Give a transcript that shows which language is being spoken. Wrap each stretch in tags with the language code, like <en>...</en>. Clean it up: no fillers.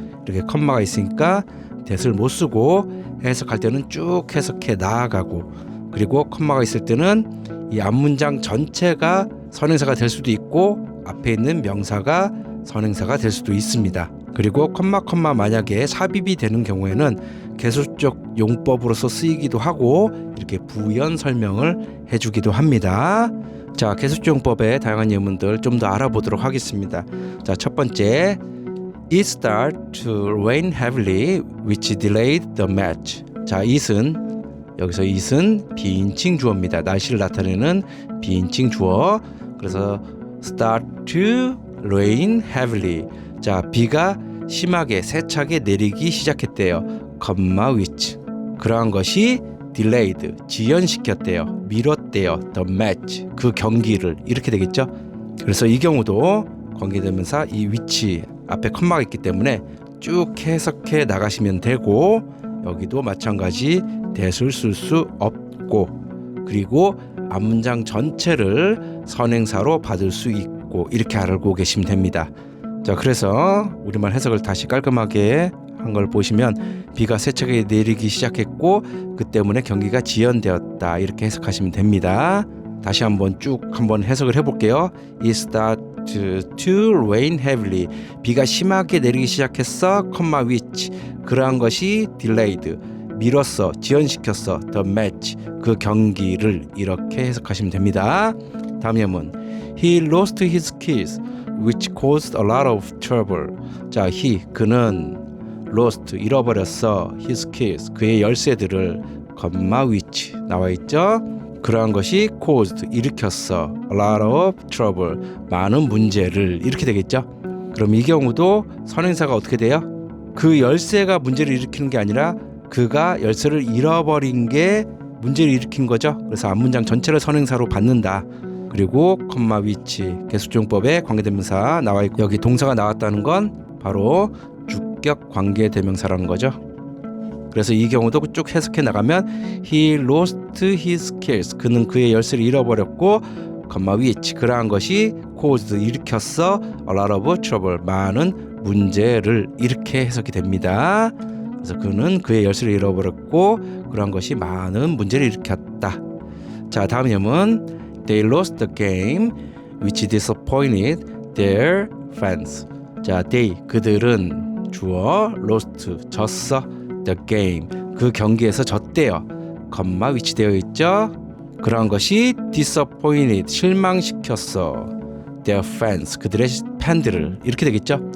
<ko>이렇게 컴마가 있으니까 that을 못 쓰고 해석할 때는 쭉 해석해 나아가고, 그리고 컴마가 있을 때는 이 앞문장 전체가 선행사가 될 수도 있고 앞에 있는 명사가 선행사가 될 수도 있습니다. 그리고 컴마 만약에 삽입이 되는 경우에는 계속적 용법으로서 쓰이기도 하고 이렇게 부연 설명을 해주기도 합니다. 자, 계속적 용법의 다양한 예문들 좀 더 알아보도록 하겠습니다. 자, 첫 번째,</ko> <en>It started to rain heavily, which delayed the match.</en> <ko>자, 여기서 it은 비인칭 주어입니다. 날씨를 나타내는 비인칭 주어. 그래서</ko> <en>start to rain heavily.</en> <ko>자, 비가 심하게 세차게 내리기 시작했대요.</ko> <en>which.</en> <ko>그러한 것이 delayed, 지연시켰대요. 미뤘대요.</ko> <en>the match,</en> <ko>그 경기를. 이렇게 되겠죠. 그래서 이 경우도 관계대명사 이 which 앞에 컴마가 있기 때문에 쭉 해석해 나가시면 되고, 여기도 마찬가지 that을 쓸 수 없고, 그리고 앞문장 전체를 선행사로 받을 수 있고, 이렇게 알고 계시면 됩니다. 자, 그래서 우리말 해석을 다시 깔끔하게 한 걸 보시면 비가 세차게 내리기 시작했고 그 때문에 경기가 지연되었다. 이렇게 해석하시면 됩니다. 다시 한번 해석을 해볼게요.</ko> <en>It started to rain heavily.</en> <ko>비가 심하게 내리기 시작했어, which. 그러한 것이 delayed, 미뤘어, 지연시켰어,</ko> <en>the match,</en> <ko>그 경기를. 이렇게 해석하시면 됩니다. 다음 예문.</ko> <en>He lost his keys, which caused a lot of trouble.</en> <ko>자, 그는 lost, 잃어버렸어,</ko> <en>his keys,</en> <ko>그의 열쇠들을, which 나와 있죠. 그러한 것이 caused, 일으켰어,</ko> <en>a lot of trouble,</en> <ko>많은 문제를. 이렇게 되겠죠. 그럼 이 경우도 선행사가 어떻게 돼요? 그 열쇠가 문제를 일으키는 게 아니라 그가 열쇠를 잃어버린 게 문제를 일으킨 거죠. 그래서 앞문장 전체를 선행사로 받는다. 그리고 which 계속적용법에 관계대명사 나와 있고, 여기 동사가 나왔다는 건 바로 주격 관계대명사라는 거죠. 그래서 이 경우도 쭉 해석해 나가면</ko> <en>He lost his keys,</en> <ko>그는 그의 열쇠를 잃어버렸고, which 그러한 것이 caused, 일으켰어,</ko> <en>a lot of trouble,</en> <ko>많은 문제를. 이렇게 해석이 됩니다. 그래서 그는 그의 열쇠를 잃어버렸고 그러한 것이 많은 문제를 일으켰다. 자, 다음 예문.</ko> <en>They lost the game, which disappointed their fans.</en> <ko>자, 그들은 주어 lost, 졌어,</ko> <en>the game,</en> <ko>그 경기에서 졌대요. which 되어 있죠. 그러한 것이 disappointed, 실망시켰어,</ko> <en>their fans,</en> <ko>그들의 팬들을. 이렇게 되겠죠.</ko>